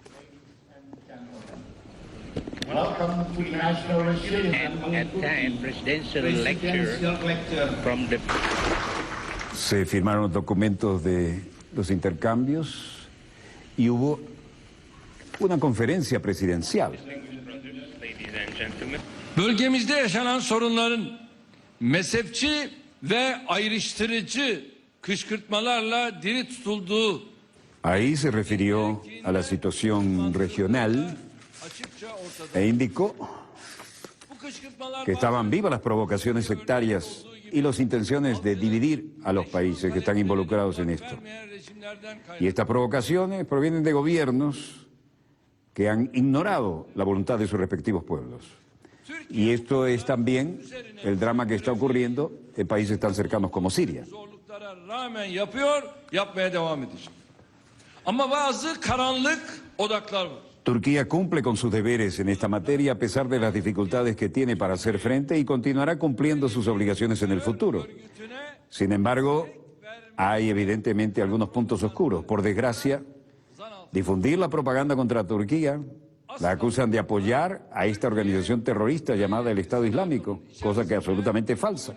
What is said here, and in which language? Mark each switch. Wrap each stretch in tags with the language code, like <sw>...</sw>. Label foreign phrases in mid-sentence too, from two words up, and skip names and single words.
<es>Se firmaron los documentos de los intercambios y hubo una conferencia presidencial.</es> <tr>Bölgemizde yaşanan sorunların mezhepçi ve ayrıştırıcı kışkırtmalarla diri tutulduğu</tr> <es>Ahí se refirió a la situación regional e indicó que estaban vivas las provocaciones sectarias y las intenciones de dividir a los países que están involucrados en esto. Y estas provocaciones provienen de gobiernos que han ignorado la voluntad de sus respectivos pueblos. Y esto es también el drama que está ocurriendo en países tan cercanos como Siria.</es> <tr>zorluklara rağmen yapıyor, yapmaya devam edecek. Ama bazı karanlık odaklar var.</tr> <es>Turquía cumple con sus deberes en esta materia a pesar de las dificultades que tiene para hacer frente y continuará cumpliendo sus obligaciones en el futuro. Sin embargo, hay evidentemente algunos puntos oscuros. Por desgracia, difundir la propaganda contra Turquía, la acusan de apoyar a esta organización terrorista llamada el Estado Islámico, cosa que es absolutamente falsa.</es>